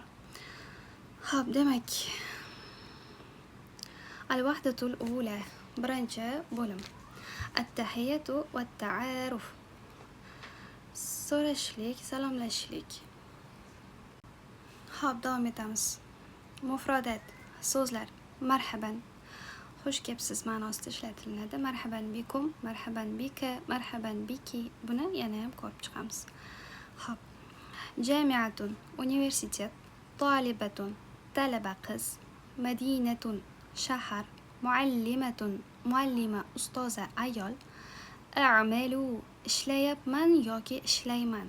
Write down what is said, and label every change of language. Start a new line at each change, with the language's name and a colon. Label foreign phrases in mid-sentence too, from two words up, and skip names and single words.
Uzbek: Xo'p, demak,
Arabic: الوحدة الأولى
Uzbek: birinchi bo'lim.
Arabic: التحية والتعارف
Uzbek: so'rashlik, salomlashishlik. Xo'p, davom etamiz. Mufradat so'zlar. Marhaban, xush kelibsiz ma'nosida ishlatiladi.
Arabic: مرحبا بكم، مرحبا بك، مرحبا بك.
Uzbek: Buni yana ham ko'rib chiqamiz. Xo'p. Jami'atun universitet, talibatun talaba qiz, madinatun shahar, muallimatun muallima ustoza ayol, a'malu ishlayapman yoki ishlayman.